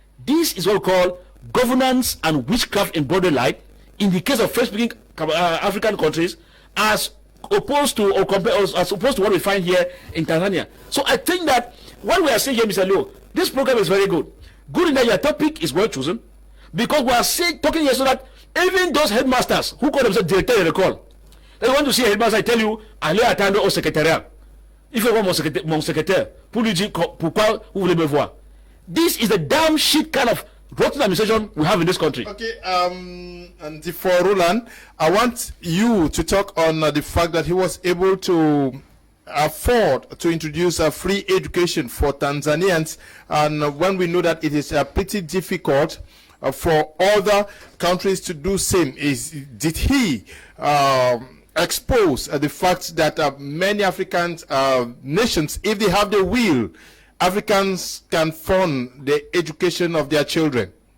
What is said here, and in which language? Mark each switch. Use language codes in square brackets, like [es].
[en] This is what we call governance and witchcraft in broader light in the case of French-speaking African countries, as opposed to what we find here in Tanzania. So I think that what we are saying here, Mr. Leo, this program is very good. Good in that your topic is well chosen, because we are talking here so that even those headmasters who call themselves [fr] director de l'école, [en] they want to see a headmaster, I tell you, [fr] allez attendre au secrétariat. Il faut voir mon secrétaire pour lui dire pourquoi vous voulez me voir. [en] This is the damn shit kind of rotten administration we have in this country. Okay, and for Roland, I want you to talk on the fact that he was able to afford to introduce a free education for Tanzanians, and when we know that it is pretty difficult for other countries to do same, did he expose the fact that many African nations, if they have the will, Africans can fund the education of their children?